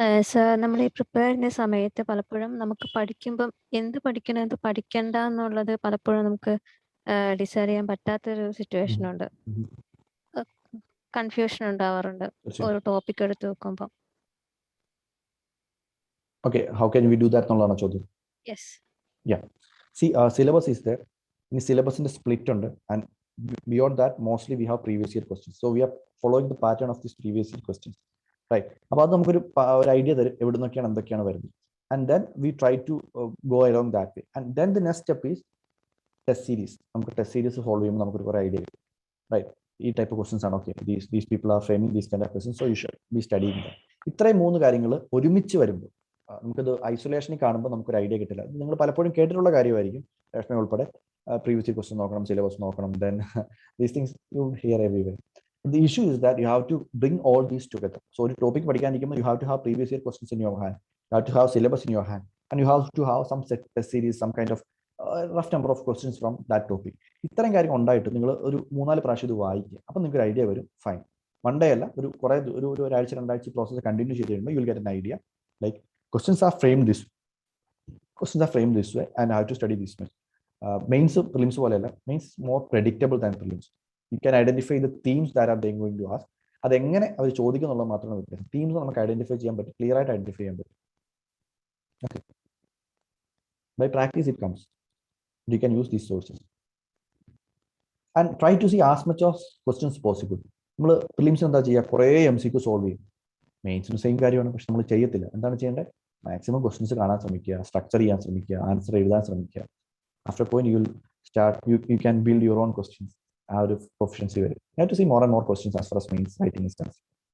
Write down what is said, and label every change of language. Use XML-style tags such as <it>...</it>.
<ml>Sir, നമ്മൾ ഈ prepare ചെയ്യുന്ന സമയത്ത് പലപ്പോഴും നമുക്ക് പഠിക്കുമ്പം എന്ത് പഠിക്കണം എന്ത് പഠിക്കണ്ട എന്നുള്ളത് പലപ്പോഴും നമുക്ക് ഡിസൈഡ് ചെയ്യാൻ പറ്റാത്തൊരു സിറ്റുവേഷൻ ഉണ്ട്. കൺഫ്യൂഷൻ ഉണ്ടാവാറുണ്ട് ഒരു ടോപ്പിക് എടുത്ത് വെക്കുമ്പോൾ.</ml> <en>okay, how can we do that</en> <ml>എന്നുള്ളതാണ് ചോദ്യം.</ml> <en>Yes. See, syllabus is there. In syllabus in the split under, and beyond that, mostly we have previous year questions. So we are following the pattern of these previous year questions, right? About the idea that everyone and the can and then we try to go along that way. And then the next step is test series. Test series following idea, right? These type of questions are okay. These people are framing these kind of questions, so you should be studying them.</en> <ml>ഇത്രയും 3 കാര്യങ്ങൾ ഒരുമിച്ച് വരുമ്പോൾ നമുക്കത് ഐസൊലേഷനിൽ കാണുമ്പോൾ നമുക്കൊരു idea കിട്ടില്ല. നിങ്ങൾ പലപ്പോഴും കേട്ടിട്ടുള്ള കാര്യമായിരിക്കും. രശ്മി ഉൾപ്പെടെ പ്രീവിയസ് ക്വസ്റ്റ്യൻ നോക്കണം, സിലബസ് നോക്കണം,</ml> <en>Then these things you hear everywhere. The issue is that you have to bring all these together. So</en> <ml>ഒരു topic പഠിക്കാനിരിക്കുമ്പോൾ</ml> <en>You have to have previous year questions in your hand, you have to have syllabus in your hand, and you have to have some test series, some kind of rough number of questions from that topic.</en> <ml>ഇത്രയും കാര്യങ്ങൾ ഉണ്ടായിട്ട് നിങ്ങൾ ഒരു 3-4 പ്രാവശ്യം ഇത് വായിക്കുക. അപ്പം നിങ്ങൾക്ക് ഒരു ഐഡിയ വരും. ഫൈൻ. വൺ ഡേ അല്ല, ഒരാഴ്ച 2 ആഴ്ച പ്രോസസ്സ് കണ്ടിന്യൂ ചെയ്ത് കഴിയുമ്പോൾ</ml> <en>You will get an idea. Like questions are framed this way and I have to study this much. Mains prelims പോലെയല്ല. Mains more predictable than prelims. You can identify the themes that are they going to ask.</en> <ml>അതെങ്ങനെ അവർ ചോദിക്കുന്നുള്ളത് മാത്രമാണ് വ്യത്യാസം. Themes നമുക്ക് identify ചെയ്യാൻ പറ്റും, clear ആയിട്ട് identify ചെയ്യാൻ പറ്റും.</ml> <en>Okay, by practice it comes. You can use these sources and try to see as much of questions possible.</en> <ml>നമ്മൾ പ്രിലിംസ് എന്താ ചെയ്യുക, കുറേ MCQ സോൾവ് ചെയ്യും. മെയിൻസിന് സെയിം കാര്യമാണ്, പക്ഷെ നമ്മൾ ചെയ്യത്തില്ല. എന്താണ് ചെയ്യേണ്ടത്? മാക്സിമം ക്വസ്റ്റ്യൻസ് കാണാൻ ശ്രമിക്കുക, സ്ട്രക്ചർ ചെയ്യാൻ ശ്രമിക്കുക, ആൻസർ എഴുതാൻ ശ്രമിക്കുക.</ml> <en>After point you will start, you can build your own questions.</en> <ml>ആ ഒരു പ്രൊഫഷൻസി വരും.</ml> <en>You have to see more and more questions as far as mains writing is concerned.</en>